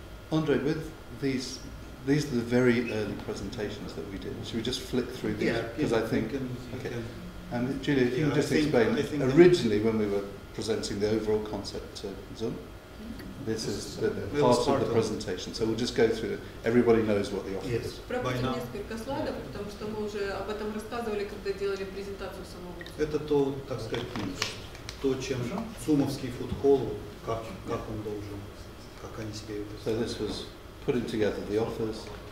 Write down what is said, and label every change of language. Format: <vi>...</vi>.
<en>Andre, with these are the very early presentations that we did. Should we just flick through these? Because I think, okay. Julia, if you can just explain, originally when we were presenting the overall concept to Zoom, this is the part of the presentation, so we'll just go through it. Everybody knows what the offer is.</en> <ru>Пропустим несколько слайдов, потому что мы уже об этом рассказывали, когда делали презентацию самого. Это то, так сказать, то, чем сумовский фудхолл, как он должен, как они себе это.</ru> <en>So this was putting together the offers,</en>